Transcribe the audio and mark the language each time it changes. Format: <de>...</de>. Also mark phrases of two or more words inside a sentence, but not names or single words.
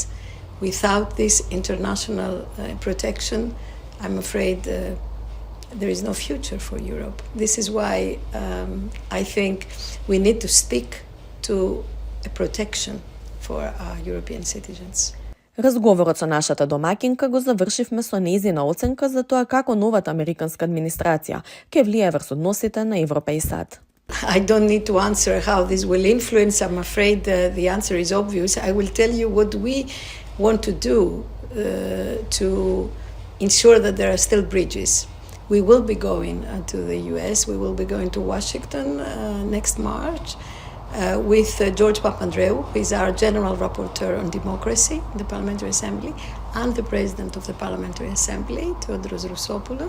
<en>Without this international protection, I'm afraid there is no future for Europe. This is why I think we need to stick to a protection for our European citizens.</en> <mk>Разговорот со нашата домакинка го завршивме со нејзина оценка за тоа како новата американска администрација ќе влијае врз односите на Европа и САД.</mk> <en>I don't need to answer how this will influence. I'm afraid the answer is obvious. I will tell you what we want to do to ensure that there are still bridges. We will be going to the US. We will be going to Washington next March with George Papandreou, who is our General Rapporteur on Democracy in the Parliamentary Assembly, and the President of the Parliamentary Assembly, Theodoros Rousopoulos.</en>